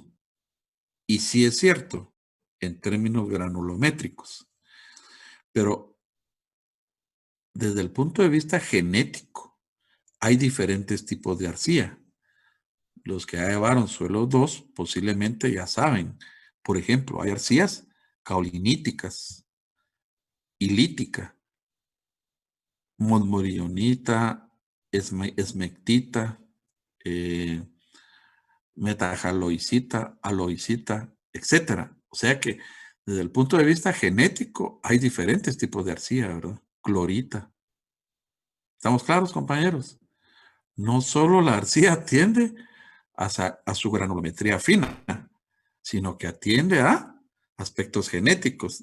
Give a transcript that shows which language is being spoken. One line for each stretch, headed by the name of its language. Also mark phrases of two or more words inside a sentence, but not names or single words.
Spanish: Y sí es cierto, en términos granulométricos. Pero desde el punto de vista genético, hay diferentes tipos de arcilla. Los que ya llevaron suelos 2 posiblemente ya saben. Por ejemplo, hay arcillas caoliníticas, ilítica, mosmorillonita, esmectita, metajaloicita, aloicita, etcétera. O sea que desde el punto de vista genético hay diferentes tipos de arcilla, ¿verdad? Clorita. ¿Estamos claros, compañeros? No solo la arcilla atiende a su granulometría fina, sino que atiende a aspectos genéticos.